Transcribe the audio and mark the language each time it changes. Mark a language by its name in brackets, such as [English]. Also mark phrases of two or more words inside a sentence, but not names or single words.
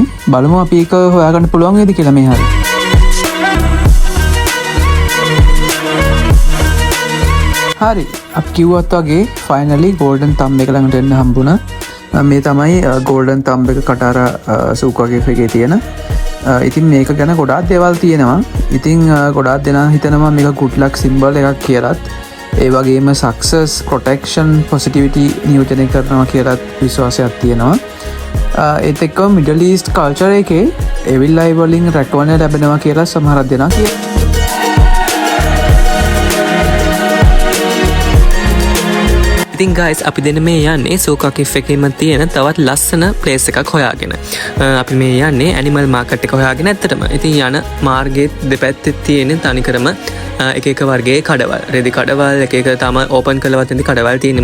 [Sinhala] බලමු අපි ඒක හොයාගන්න පුළුවන් වේද කියලා මේ හරිය. හරි අපි කිව්වත් වගේ ෆයිනලි ගෝල්ඩන් තම්බ් එක ළඟට එන්න හම්බුණා. මේ තමයි ගෝල්ඩන් තම්බ් එක කටාර සූක් වකීෆ් එකේ තියෙන. ඉතින් මේක ගැන ගොඩාක් දේවල් තියෙනවා. ඉතින් ගොඩාක් දෙනා හිතනවා මේක [English] good luck symbol [Sinhala] එකක් කියලාත්. ඒ වගේම [English] success, protection, positivity [Sinhala] නියෝජනය කරනවා කියලාත් විශ්වාසයක් තියෙනවා. ඒත් එක්කම [English] Middle East culture [Sinhala] එකේ [English] evil eye [Sinhala] වලින් රැකවරණය ලැබෙනවා කියලා සමහරක් දෙනා කියනවා. ඉතින් guys අපි දෙන්න මේ යන්නේ සූක් වකීෆ් එකේම තියෙන තවත් ලස්සන ප්ලේස් එකක් හොයාගෙන. අපි මේ යන්නේ [English] animal market [Sinhala] එක හොයාගෙන ඇත්තටම. ඉතින් යන මාර්ගයේ දෙපැත්තේ තියෙන තනිකරම එක වර්ගයේ කඩවල්, රෙදි කඩවල්, එක තමයි ඕපන් කරලවත් නැති කඩවල් තියෙන්නේ.